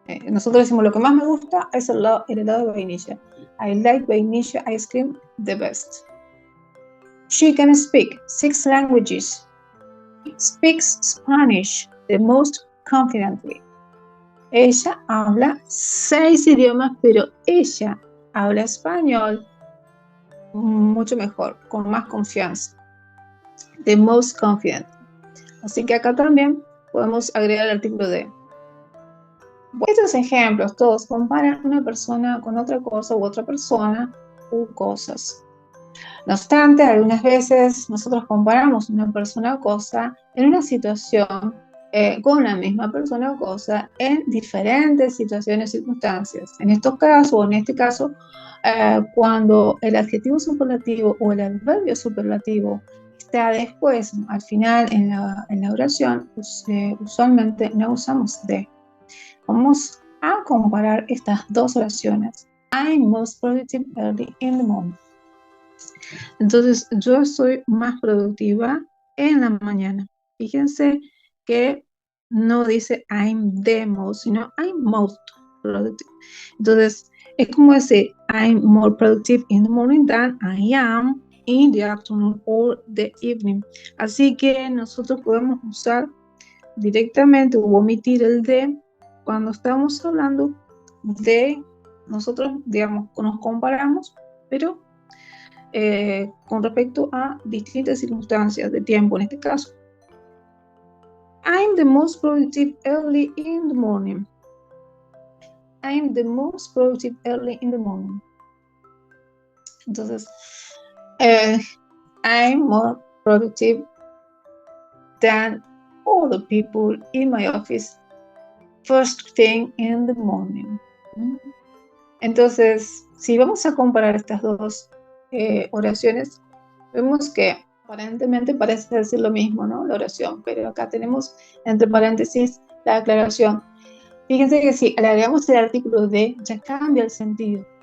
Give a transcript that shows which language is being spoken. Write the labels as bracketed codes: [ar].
[es] Nosotros decimos lo que más me gusta es el helado de vainilla. [en] I like vanilla ice cream the best. She can speak 6 languages. She speaks Spanish the most confidently. [es] Ella habla 6 idiomas, pero ella habla español mucho mejor, con más confianza. [en] The most confident. [es] Así que acá también podemos agregar el artículo de. Estos ejemplos todos comparan una persona con otra cosa u otra persona u cosas. No obstante, algunas veces nosotros comparamos una persona o cosa en una situación con la misma persona o cosa en diferentes situaciones y circunstancias. En estos casos, o en este caso, cuando el adjetivo superlativo o el adverbio superlativo está después, al final en la oración, pues, usualmente no usamos de. Vamos a comparar estas dos oraciones. [en] I'm most productive early in the morning. [es] Entonces, yo soy más productiva en la mañana. Fíjense que no dice [en] I'm the most, [es] sino [en] I'm most productive. [es] Entonces, es como decir [en] I'm more productive in the morning than I am in the afternoon or the evening. [es] Así que nosotros podemos usar directamente o omitir el de cuando estamos hablando de nosotros, digamos, nos comparamos, pero con respecto a distintas circunstancias de tiempo, en este caso. [en] I'm the most productive early in the morning. I'm the most productive early in the morning. [es] Entonces, [en] I'm more productive than all the people in my office first thing in the morning. [es] Entonces, si vamos a comparar estas dos oraciones, vemos que aparentemente parece decir lo mismo, ¿no? La oración, pero acá tenemos entre paréntesis la aclaración. Fíjense que si le agregamos el artículo de, ya cambia el sentido.